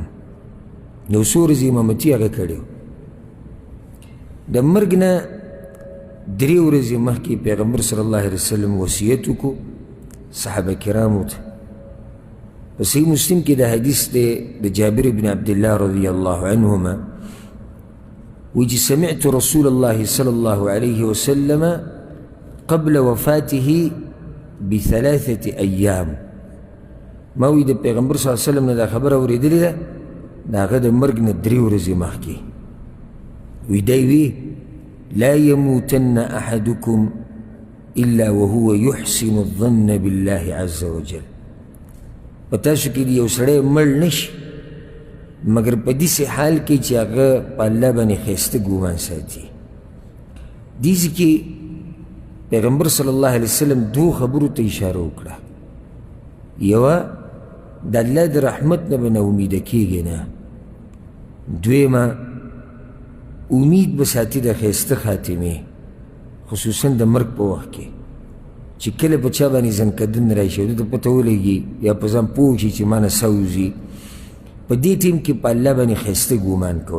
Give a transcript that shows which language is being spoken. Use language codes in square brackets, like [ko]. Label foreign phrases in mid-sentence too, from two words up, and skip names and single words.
[ps] یو څو ورځې امامتي هغه کړی و. د مرګ نه 3 ورځې مخکې پیغمبر [ar] صلی الله علیه وسلم [ps] وصیت وکړو صحابه کرامو ته. په صحیح مسلم کې د حدیث دی د جابر بن عبدالله [ar] رضی الله عنهما [ps] ویجي [ar] سمعت رسول الله صلى الله عليه وسلم قبل وفاته ب3 أيام. [ps] ما وی د پیغمبر [ar] صلی الله علیه وسلم [ps] نه دا خبره اورېدلې ده د هغه د مرګ نه 3 ورځې مخکې. وی دی وی [ar] لا يموتن أحدكم إلا وهو يحسن الظن بالله عز وجل. [ps] په تاسو کې یو سړی مړ نشي مگر په داسې حال کې چې هغه په الله باندې ښایسته ګمان ساتي. دې کې پیغمبر [ar] صلی الله علیه وسلم [ps] 2 خبرو ته اشاره وکړه. یوه د الله د رحمت نه به نه امیده کېږي نه، دویمه امید به ساتي د ښایسته خاتمې خصوصا د مرګ په وخت کې چې کله په چا باندې زنکدن راشي او ده ته پته ولګي یا په ځان پوه شي چې ما نه څه وځي، په دې ټیم کې په الله باندې ښایسته ګمان کول.